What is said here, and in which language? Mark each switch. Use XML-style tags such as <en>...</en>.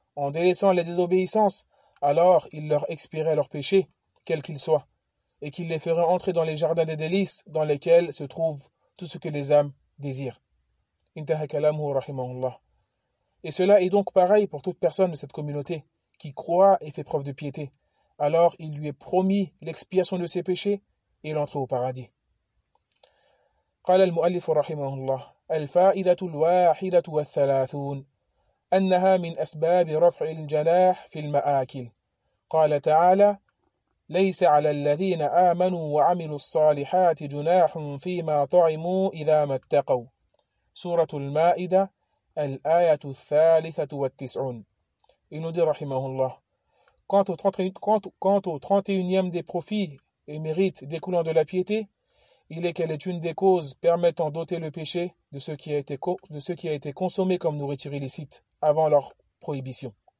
<fr>en délaissant les désobéissances, alors il leur expierait leurs péchés, quels qu'ils soient, et qu'il les ferait entrer dans les jardins des délices dans lesquels se trouve tout ce que les âmes désirent. Et cela est donc pareil pour toute personne de cette communauté qui croit et fait preuve de piété. Alors il lui est promis l'expiation de ses péchés et l'entrée au paradis.</fr> <ar>قال المؤلف رحمه الله الفائدة الواحدة والثلاثون أنها من أسباب رفع الجناح في المآكل. قال تعالى ليس على الذين آمنوا وعملوا الصالحات جناح فيما طعموا إذا ما اتقوا. سورة المائدة الآية 93.</ar> <fr>Il nous dit, rahimahullah, quant au 31e des profits et mérites découlant de la piété, il est qu'elle est une des causes permettant d'ôter le péché de ce qui a été consommé comme nourriture illicite avant leur prohibition.</fr>